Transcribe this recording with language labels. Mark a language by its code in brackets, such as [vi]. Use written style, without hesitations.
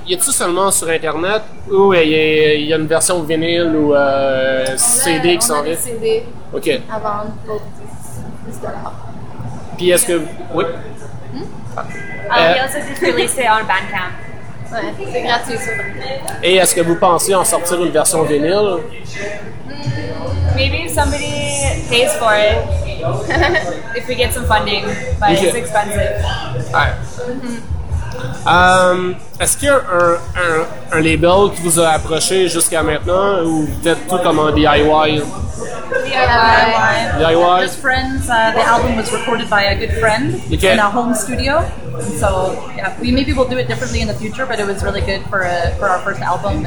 [fr] Y a-t-il seulement sur Internet ou y a une version vinyle ou CD qui s'en vient? CD. OK. Avant, pour puis est-ce que... Oui? Il a aussi été lancé en Bandcamp. Ouais, c'est gratuit sur Bandcamp. Et est-ce que vous pensez en sortir une version vinyle? [en] Maybe somebody pays for it if we get some funding, but okay, it's expensive. All right. Mm-hmm. [fr] Est-ce qu'il y a un label qui vous a approché jusqu'à maintenant ou peut-être tout comme un DIY? [en] DIY. Just friends. The album was recorded by a good friend okay, in a home studio. And so yeah, we'll do it differently in the future, but it was really good for our first album.